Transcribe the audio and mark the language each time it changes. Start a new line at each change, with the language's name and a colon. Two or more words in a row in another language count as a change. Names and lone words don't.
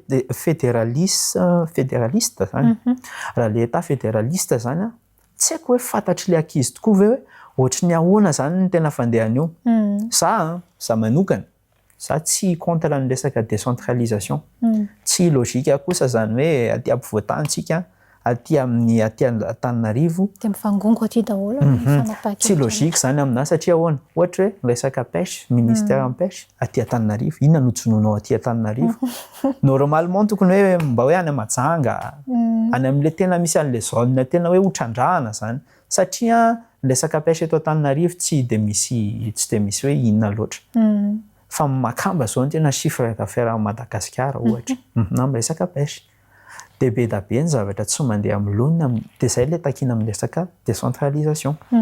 Malagasy: fédéraliste zany raha
French: le état fédéraliste
Malagasy: zany tsy haiko hoe fantatry le ankizy tokoa ve hoe ohatry ny ahoana zany ny tena fandehany io za manokana za tsy contre ny resaka décentralisation tsy logika kosa zany hoe aty ampovoantantsika aty amin'ny Antananarivo dia mifangongo aty daholo tsy logika zany aminahy satria ahoana ohatra hoe resaka pêche
French: ministère en pêche
Malagasy: aty Antananarivo inona no jonoinao aty Antananarivo normalement tokony hoe mba hoe any Mahajanga any amin'ile tena misy an'le zone tena hoe hotrandrahana zany satria resaka pêche eto Antananarivo tsy dia misy hoe inona loatra fa makamba zao ny tena
French: chiffre d'affaires
Malagasy: Madagasikara ohatra na amin'ny resaka pêche dia be da be ny zavatra tsy mandeha amin'ny lonina dia izay ilay takiana amin'ny resaka décentralisation